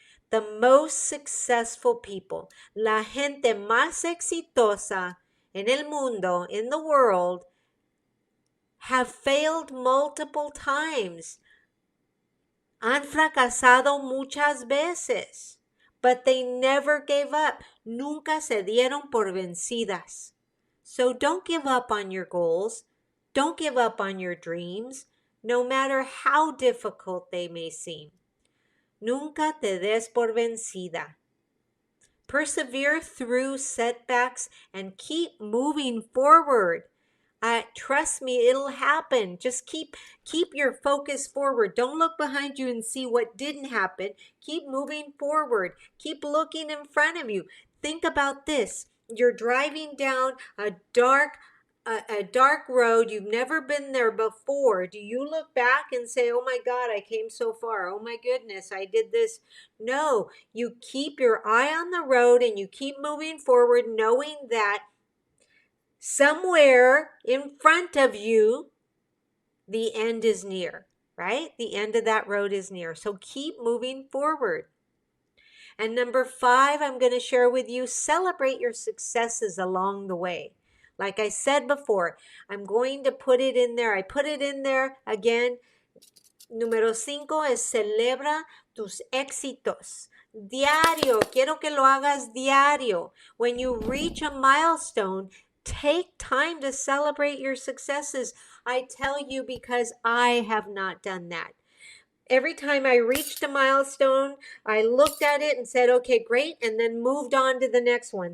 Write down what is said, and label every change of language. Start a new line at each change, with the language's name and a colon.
English: The most successful people,
Spanish: la gente más exitosa en el mundo,
English: in the world, have failed multiple times.
Spanish: Han fracasado muchas veces,
English: but they never gave up.
Spanish: Nunca se dieron por vencidas.
English: So don't give up on your goals. Don't give up on your dreams, no matter how difficult they may seem.
Spanish: Nunca te des por vencida.
English: Persevere through setbacks and keep moving forward. Trust me, it'll happen. Just keep your focus forward. Don't look behind you and see what didn't happen. Keep moving forward. Keep looking in front of you. Think about this. You're driving down a dark road. You've never been there before. Do you look back and say, oh my God, I came so far. Oh my goodness, I did this. No, you keep your eye on the road and you keep moving forward, knowing that somewhere in front of you, the end is near, right? The end of that road is near. So keep moving forward. And number 5, I'm going to share with you, celebrate your successes along the way. Like I said before, I'm going to put it in there. I put it in there again.
Spanish: Número 5 es celebra tus éxitos. Diario, quiero que lo hagas diario.
English: When you reach a milestone, take time to celebrate your successes. I tell you because I have not done that. Every time I reached a milestone, I looked at it and said, okay, great, and then moved on to the next one.